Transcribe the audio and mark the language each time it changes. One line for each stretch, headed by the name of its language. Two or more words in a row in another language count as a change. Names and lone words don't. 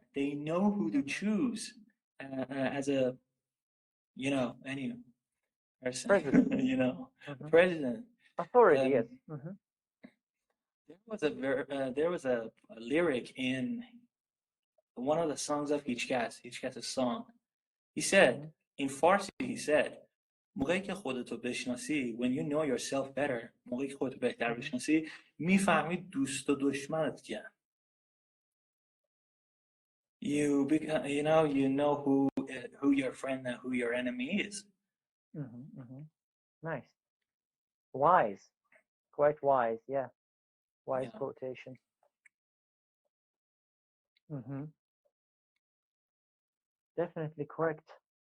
English: They know who to choose as a, you know, any person, President. you know, president. Authority, yes. There was a lyric in one of the songs of هیچکس song. He said, in Farsi, he said,
Persian: موقعی که خودتو بشناسی,
English: when you know yourself better,
Persian: موقعی که خودتو بهتر بشناسی, میفهمی دوست و دشمنت کیه.
English: You know who your friend and who your enemy is. Nice. Wise. Quite wise, yeah. Wise quotation. Definitely correct.